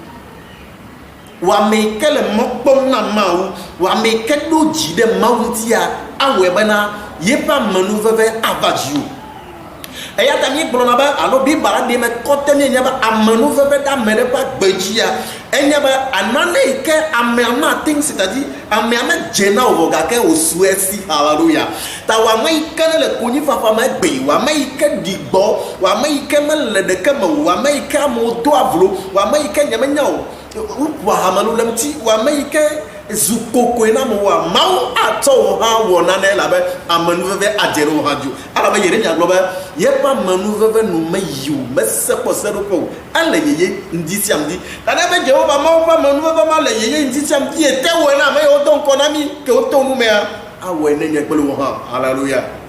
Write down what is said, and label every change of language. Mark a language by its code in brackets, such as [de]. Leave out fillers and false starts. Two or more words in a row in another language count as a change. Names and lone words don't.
[ee] wòame yi ke le mɔ kpɔm na Mawu wòame yi ke ɖo dzi ɖe Mawu ŋutia awɔe bena yeƒe amenuveve ava dziwò eya ta mi gblɔna be alo Bible ɖe me kɔte mi nye be amenuveve ɖe ame ɖe ƒe agbe dzia enye be anane yi ke amea mate ŋu [fr] c'est-à-dire [ee] amea medze na o vɔ gake wòsu esi haleluya ta wòame yi ke ne le konyifafa me gbe wòame yi ke ɖi gbɔ wòame yi ke mele ɖeke me o wòame yi ke amewo do avlo wòame yi ke nye menya o wòƒo hamelu le ŋuti wòame yi ke zu kokoe na Mawu Mawu atsɔ wo hã wɔ nane elabe amenuveve adze ɖe wo hã dzo alabe Yeremia gblɔ be yeƒe amenuveve nu meyi o mese kpɔ seɖoƒe o ele yeye ŋdi sia ŋdi tane be Yehowa Mawu ƒe amenuveve ma le yeye ŋdi sia ŋdi ete wɔe na ame yiwo do ŋkɔ na mi ke woto nu mea awɔe ne nye kple wo hã haleluya